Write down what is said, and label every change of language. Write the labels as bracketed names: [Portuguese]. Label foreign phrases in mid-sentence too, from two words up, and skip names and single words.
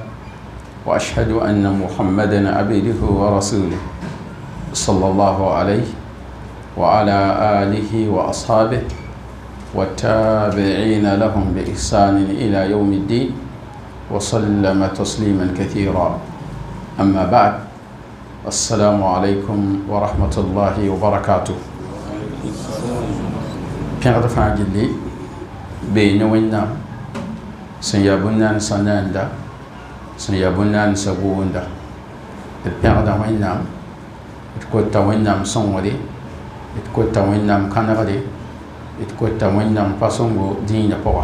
[Arabic] وأشهد أن محمدا عبده ورسوله صلى الله عليه وعلى آله وأصحابه والتابعين لهم بإحسان إلى يوم الدين وسلم تسليما كثيرا. أما بعد، السلام عليكم ورحمة الله وبركاته. [Mossi] Pẽgd fãa gilli beene wẽnnaam sẽn yaa bõn-naan sã naanda, sẽn yaa bõn-naan sã goonda. D pẽgda wẽnnaam, d kota wẽnnaam sõngre, d kota wẽnnaam kãnegre, d kota wẽnnaam pa sõngo dĩinã pʋga.